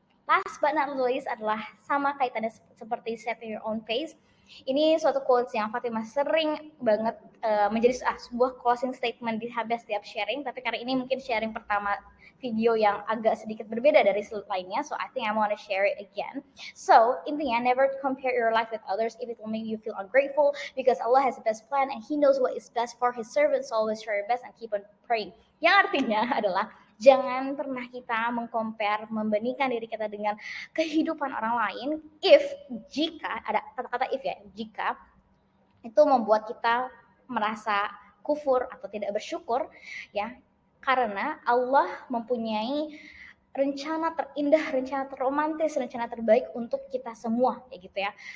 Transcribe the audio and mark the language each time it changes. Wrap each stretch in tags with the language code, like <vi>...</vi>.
<en>Last but not least</en> <id>adalah sama kaitannya seperti</id> <en>set your own pace.</en> <id>Ini suatu quotes yang Fatimah sering banget menjadi sebuah closing statement di habis setiap sharing, tapi karena ini mungkin sharing pertama video yang agak sedikit berbeda dari lainnya,</id> <en>so I think I want to share it again. So intinya, never compare your life with others if it will make you feel ungrateful, because Allah has the best plan and He knows what is best for His servants. So always try your best and keep on praying.</en> <id>Yang artinya adalah jangan pernah kita membandingkan diri kita dengan kehidupan orang lain, jika ada kata-kata if ya, jika itu membuat kita merasa kufur atau tidak bersyukur ya, karena Allah mempunyai rencana terindah, rencana terromantis, rencana terbaik untuk kita semua ya gitu ya.</id>